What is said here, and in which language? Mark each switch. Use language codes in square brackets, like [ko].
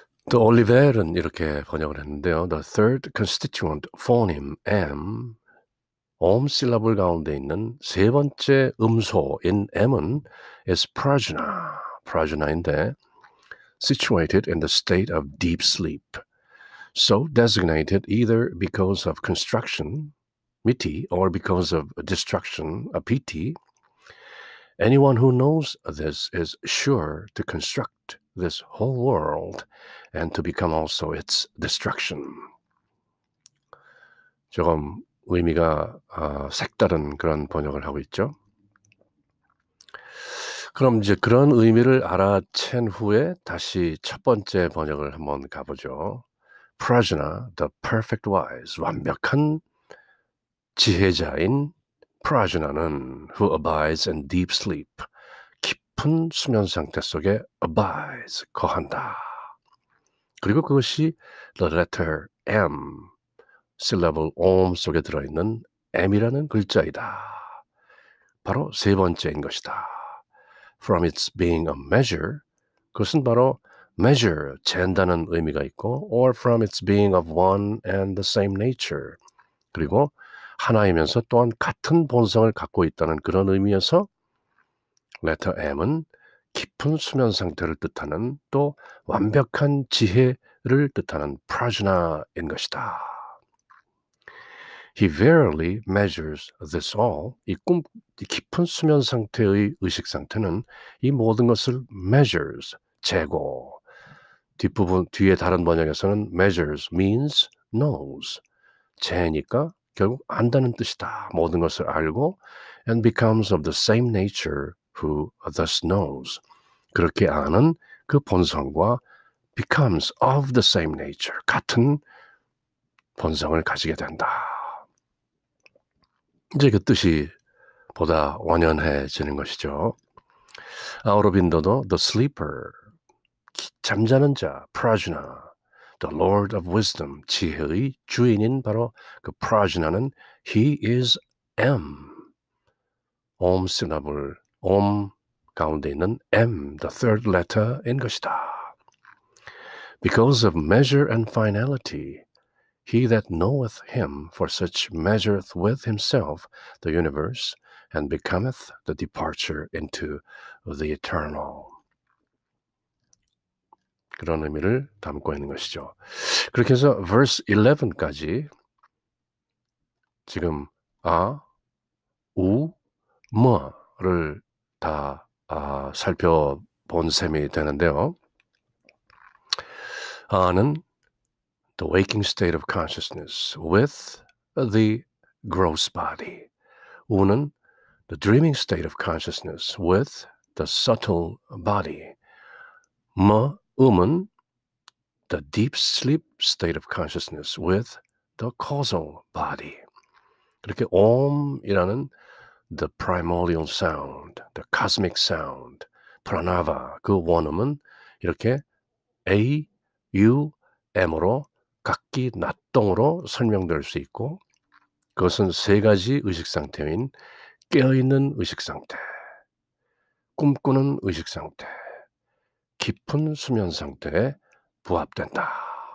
[ko] 또 올리벨은 이렇게 번역을 했는데요. [en] The third constituent phoneme M, [ko] 옴 실라블 가운데 있는 세 번째 음소인 M은 [en] is prajna, prajna인데 situated in the state of deep sleep, so designated either because of construction, miti, or because of destruction, apiti. Anyone who knows this is sure to construct this whole world and to become also its destruction. [ko] 조금 의미가 색다른 그런 번역을 하고 있죠. 그럼 이제 그런 의미를 알아챈 후에 다시 첫 번째 번역을 한번 가보죠. [en] Prajna, the perfect wise, [ko] 완벽한 지혜자인 Prajna는 [en] who abides in deep sleep, [ko] 깊은 수면 상태 속에 [en] abides, [ko] 거한다. 그리고 그것이 [en] the letter M, syllable [ko] 옴 속에 들어있는 M이라는 글자이다. 바로 세 번째인 것이다. [en] From its being a measure, [ko] 그것은 바로 measure, 잰다는 의미가 있고 [en] or from its being of one and the same nature, [ko] 그리고 하나이면서 또한 같은 본성을 갖고 있다는 그런 의미에서 letter M은 깊은 수면 상태를 뜻하는 또 완벽한 지혜를 뜻하는 prajna인 것이다. [en] He verily measures this all. [ko] 이 깊은 수면 상태의 의식 상태는 이 모든 것을 measures, 재고. 뒷부분 뒤에 다른 번역에서는 [en] measures means knows. [ko] 재니까 결국 안다는 뜻이다. 모든 것을 알고 [en] and becomes of the same nature who thus knows. [ko] 그렇게 아는 그 본성과 [en] becomes of the same nature. [ko] 같은 본성을 가지게 된다. 이제 그 뜻이 보다 완연해지는 것이죠. 아우로빈도도 [en] the sleeper, [ko] 잠자는 자, prajna, [en] the Lord of wisdom, [ko] 지혜의 주인인 바로 그 prajna는 [en] he is M. [ko] 옴 시나블, 옴 가운데 있는 M, [en] the third letter [ko] 인 것이다. [en] Because of measure and finality, he that knoweth him for such measureth with himself the universe and becometh the departure into the eternal. [ko] 그런 의미를 담고 있는 것이죠. 그렇게 해서 verse 11까지 지금 뭐를 다 살펴본 셈이 되는데요. [en] 아는 the waking state of consciousness with the gross body. 우는 the dreaming state of consciousness with the subtle body. 음은 the deep sleep state of consciousness with the causal body. [ko] 그렇게 옴이라는 [en] the primordial sound, the cosmic sound, [ko] pranava, 그 원음은 이렇게 A, U, M으로 각기 낫동으로 설명될 수 있고 그것은 세 가지 의식 상태인 깨어있는 의식 상태, 꿈꾸는 의식 상태, 깊은 수면 상태에 부합된다.